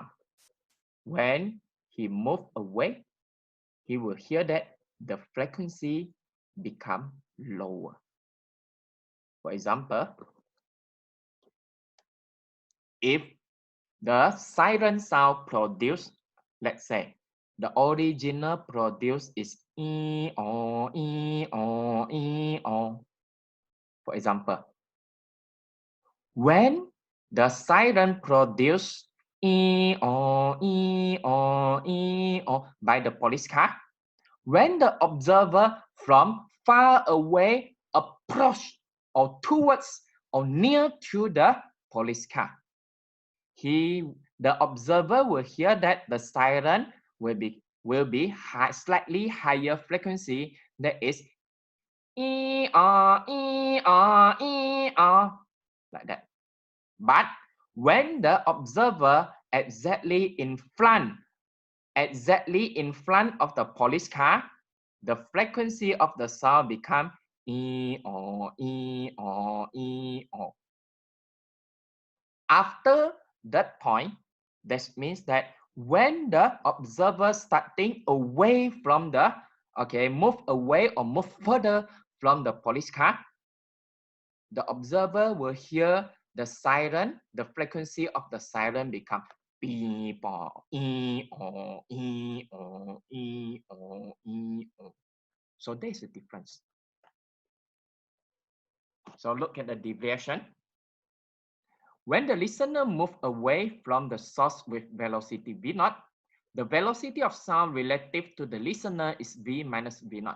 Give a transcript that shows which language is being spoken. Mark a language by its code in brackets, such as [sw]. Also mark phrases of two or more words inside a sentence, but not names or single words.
[en] When he move away, he will hear that the frequency become lower. For example, if the siren sound produced, let's say, the original produce is e-o, e-o, e-o. For example, when the siren produce e-o, e-o, e-o by the police car, when the observer from far away approach or towards or near to the police car, the observer will hear that the siren will be slightly higher frequency, that is e-r, e-r, e-r, like that. But when the observer exactly in front of the police car, the frequency of the sound become e-o, e-o, e-o. After that point, that means that when the observer starting away from the, move away or move further from the police car, the observer will hear the siren, the frequency of the siren become beep-o, e-o, e-o, e-o, e-o. So there's a difference. So look at the deviation. When the listener moves away from the source with velocity v0, the velocity of sound relative to the listener is v minus v0.